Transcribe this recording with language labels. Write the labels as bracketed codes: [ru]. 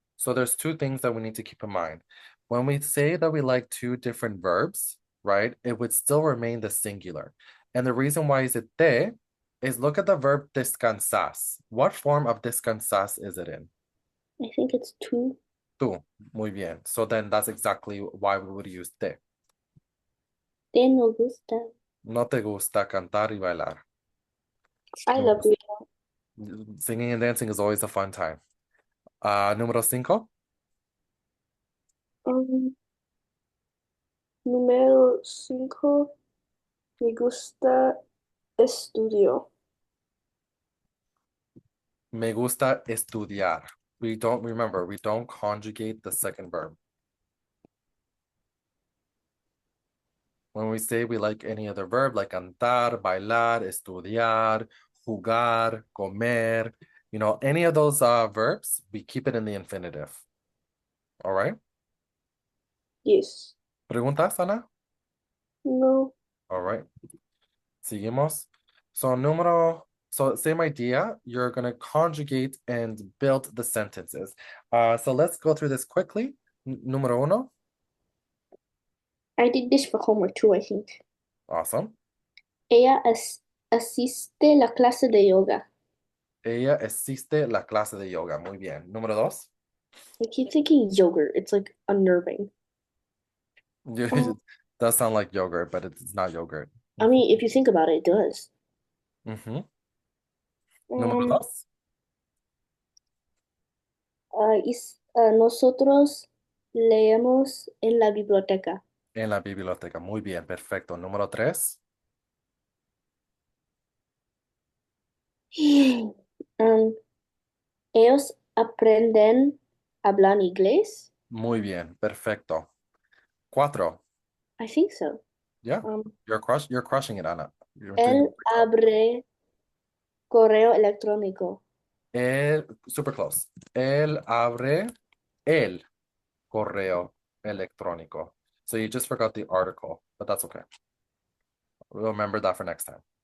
[en] So there's two things that we need to keep in mind. When we say that we like two different verbs, right, it would still remain the singular. And the reason why is it te is look at the verb descansas. What form of descansas is it in? I think it's two. [es] Tú. Muy bien. [en] So then that's exactly why we would use te. [es] Te no gusta. No te gusta cantar y bailar. [en] I love [es] Número- [en] you. Singing and dancing is always a fun time. [es] Número 5. Um, Número 5. Me gusta estudio. Me gusta estudiar. [en] We don't conjugate the second verb. When we say we like any other verb, like [es] cantar, bailar, estudiar, jugar, comer, [en] any of those verbs, we keep it in the infinitive. All right? Yes. [es] ¿Preguntas, Ana? No. [en] All right. [es] Seguimos. [en] So same idea. You're going to conjugate and build the sentences. So let's go through this quickly. Número uno. I did this for homework too, I think. Awesome. [es] Ella asiste la clase de yoga. Ella asiste la clase de yoga. Muy bien. Número dos. [en] I keep thinking yogurt. It's like unnerving. It does sound like yogurt, but it's not yogurt. I mean, if you think about it, it does. [es] Ujú. Número Um, dos. Nosotros leemos en la biblioteca. En la biblioteca. Muy bien. Perfecto. Número tres. Um, Ellos aprenden a hablar inglés. Muy bien. Perfecto. Cuatro. [en] I think so. Yeah. Um, You're crushing it, Anna. You're doing a [es] Él [en] great job. [es] abre correo electrónico. [en] Super close. [es] Él abre el correo electrónico. [en] So you just forgot the article, but that's okay. We'll remember that for next time.